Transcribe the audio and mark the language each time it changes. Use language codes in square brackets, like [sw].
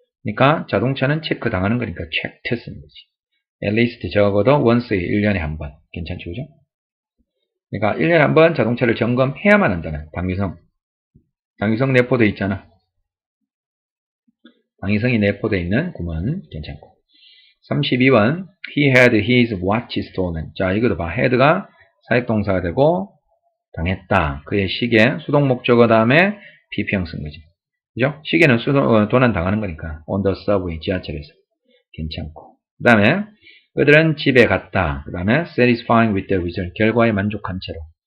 [ko] 그러니까 자동차는 체크 당하는 거니까 checked 쓰는 거지. [en] at least [ko] 적어도 once에 1년에 한 번. 괜찮죠, 그죠? 그러니까 1년에 한 번 자동차를 점검해야만 한다는 당위성. 당위성 내포되어 있잖아. 당위성이 내포되어 있는 구문 괜찮고. [en] 32번 he had his watch stolen. [ko] 자, 이것도 봐. had가 사역동사가 되고 당했다. 그의 시계 수동목적어 다음에 비평 쓴 거지. 그죠? 시계는 도난 당하는 거니까 [en] on the subway [ko] 지하철에서 괜찮고. 그 다음에 그들은 집에 갔다. 그 다음에 [en] satisfying with the result [ko] 결과에 만족한 채로.